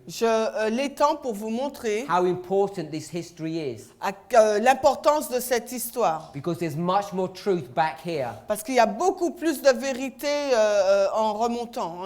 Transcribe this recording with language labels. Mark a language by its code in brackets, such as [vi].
[fr] je l'étends pour vous montrer [en] how important this history is. [fr] l'importance de cette histoire. [en] Because there's much more truth back here. [fr] Parce qu'il y a beaucoup plus de vérité en remontant, en